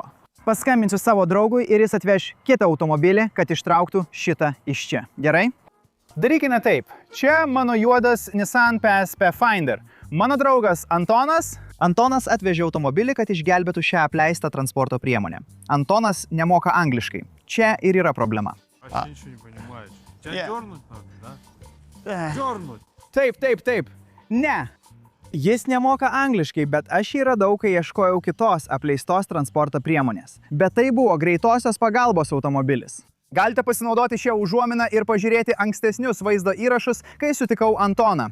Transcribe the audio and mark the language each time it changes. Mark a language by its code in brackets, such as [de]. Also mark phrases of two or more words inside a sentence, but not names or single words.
[lt] Paskambinsiu savo draugui ir jis atveš kitą automobilį, kad ištrauktų šitą iš čia. Gerai? Darykime taip. Čia mano juodas Nissan Pathfinder. Mano draugas Antonas atvežė automobilį, kad išgelbėtų šią apleistą transporto priemonę. Antonas nemoka angliškai. Čia ir yra problema. [ru] Вообще ничего не понимаешь. Тебя дернуть надо, да? Дернуть. [lt] Taip. Ne. Jis nemoka angliškai, bet aš jį radau, kai ieškojau kitos apleistos transporto priemonės. Bet tai buvo greitosios pagalbos automobilis. Galite pasinaudoti šią užuominą ir pažiūrėti ankstesnius vaizdo įrašus, kai sutikau Antoną.